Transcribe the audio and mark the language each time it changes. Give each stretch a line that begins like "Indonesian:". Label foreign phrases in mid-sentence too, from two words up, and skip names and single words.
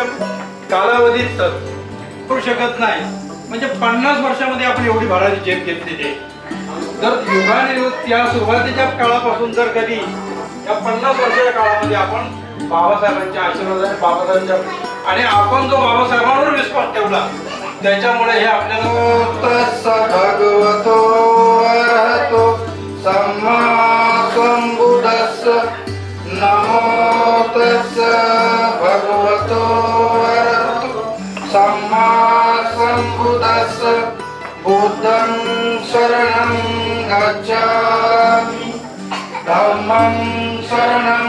Marathi: कालावधीत करू शकत नाही म्हणजे 50 वर्षामध्ये आपण एवढी भाराची झेप घेतलेली जर युगाने या सुरुवातीच्या काळापासून जर कधी या 50 वर्षाच्या काळामध्ये आपण बाबासाहेबांच्या आशीर्वादाने बाबासाहेबांच्या आणि आपण जो बाबासाहेबांवर विश्वास ठेवला त्याच्यामुळे हे आपल्याला
Pali: भगवतो अरहतो सम्मा संबुद्धस्स नमो तस्स भगवतो अरहतो सम्मा संबुद्धस्स बुद्धं शरणं गच्छामि धम्मं शरणं